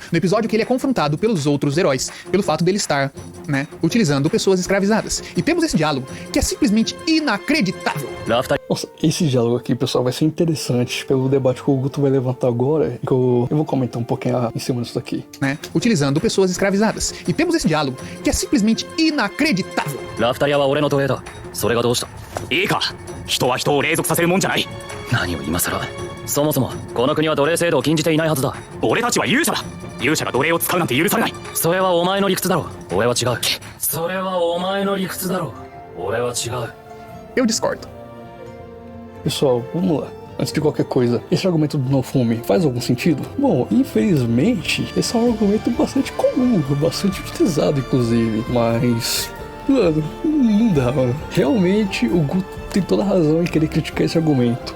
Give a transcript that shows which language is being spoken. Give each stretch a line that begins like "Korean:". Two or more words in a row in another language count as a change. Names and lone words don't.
Portuguese: No episódio que ele é confrontado pelos outros heróis, pelo fato dele estar, utilizando pessoas escravizadas. E temos esse diálogo que é simplesmente inacreditável. Nossa, esse diálogo aqui, pessoal, vai ser interessante pelo debate que o Guto vai levantar agora, que eu vou comentar um pouquinho em cima disso daqui. Utilizando pessoas escravizadas. E temos esse diálogo que é simplesmente inacreditável.
Japanese: ラフタリアは俺の奴隷だ。それがどうした？いいか、人は人を隷属させるもんじゃない。何を今さら。そもそもこの国は奴隷制度を禁じていないはずだ。俺たちは勇者だ。勇者が奴隷を使うなんて許されない。それはお前の理屈だろ。俺は違う。それはお前の理屈だろ。俺は違う。
Portuguese: Eu discordo. Pessoal, vamos lá. Antes de qualquer coisa, esse argumento do Naofumi faz algum sentido? Bom, infelizmente, esse é um argumento bastante comum, bastante utilizado, inclusive. Mas, mano, não dá, mano. Realmente, o Guto tem toda a razão em querer criticar esse argumento.